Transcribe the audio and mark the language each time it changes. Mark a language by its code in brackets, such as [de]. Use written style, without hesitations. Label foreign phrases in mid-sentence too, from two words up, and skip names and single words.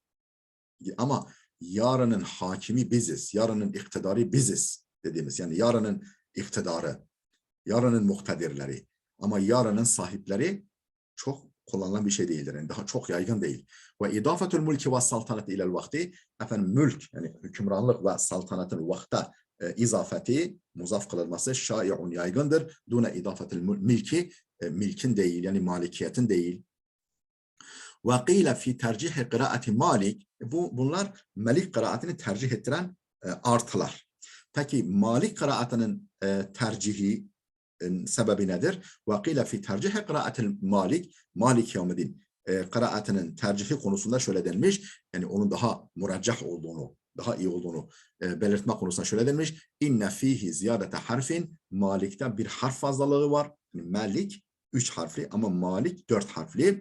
[tr] Ama yarının hakimi biziz, yarının iktidarı biziz dediğimiz, yani yarının iktidarı, yarının muhtedirleri, ama yarının sahipleri çok kullanılan bir şey değildir. Yani daha çok yaygın değil. [ar] وإضافة الملك والسلطنة إلى الوقت, [tr] efendim mülk, yani hükümranlık ve saltanatın vakta izafeti, muzaf kılınması şai'un, yaygındır. [ar] دون إضافة الملك, [tr] milkin değil, yani malikiyetin değil. [ar] وَقِيلَ فِي تَرْجِحِ قِرَاءَةِ Malik. [tr] Bunlar Malik kıraatini tercih ettiren artılar. Peki Malik kıraatının tercihi sebebi nedir? [ar] وَقِيلَ فِي تَرْجِحِ قِرَاءَةِ [tr] Malik, Malik Yevmiddin kıraatının tercihi konusunda şöyle denmiş, yani onun daha muraccah olduğunu, daha iyi olduğunu belirtme konusunda şöyle denmiş. [ar] إن فيه زيادة حرف, [tr] Malik'te bir harf fazlalığı var. Yani Malik 3 harfli ama Malik 4 harfli.